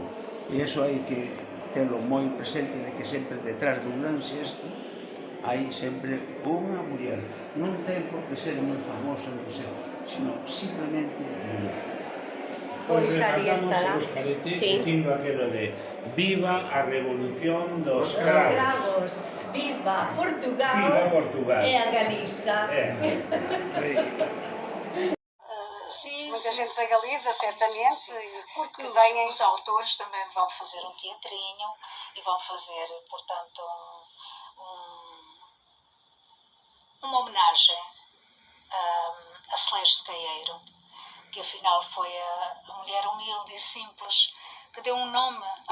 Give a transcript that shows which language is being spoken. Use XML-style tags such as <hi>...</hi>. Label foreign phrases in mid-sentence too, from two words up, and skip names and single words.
<gl>E iso hai que telo moi presente, de que sempre detrás dun gran xesto hai sempre unha muller. Non ten por que ser moi famosa, sino simplemente muller. Pois ali estará. Se os parece, dicindo aquelo de viva a revolución dos cravos. Viva Portugal. Viva Portugal. E a Galiza.</gl> <pt>Sim, muita gente da Galiza, certamente, porque vêm... os autores também vão fazer um teatrinho e vão fazer, portanto, uma homenagem a Celeste Caieiro, que afinal foi a mulher humilde e simples que deu um nome à</pt>